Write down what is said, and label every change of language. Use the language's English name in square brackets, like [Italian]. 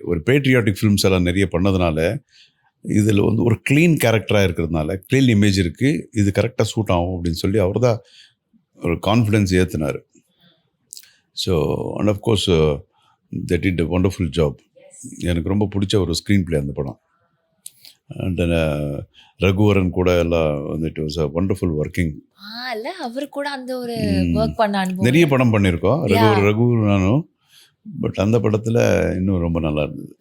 [Tamil] ஒரு patriotic films எல்லாம் நிறைய பண்ணதுனால இதில் வந்து ஒரு க்ளீன் கேரக்டராக இருக்கிறதுனால க்ளீன் இமேஜ் இருக்குது, இது கரெக்டாக சூட் ஆகும் அப்படின்னு சொல்லி அவர் தான் ஒரு confidence ஏற்றினார். [English] So and of course they did a wonderful job. [Tamil] எனக்கு ரொம்ப பிடிச்ச ஒரு ஸ்க்ரீன் பிளே அந்த படம். அண்ட் ரகுவரன் கூட எல்லாம் வந்து [English] It was a wonderful working. [Tamil] இல்லை, அவர் கூட அந்த ஒரு ஒர்க் பண்ண அனுபவம் நிறைய படம் பண்ணியிருக்கோம் ரகுவரன் நானும். பட் அந்த படத்தில் இன்னும் ரொம்ப நல்லா இருந்தது.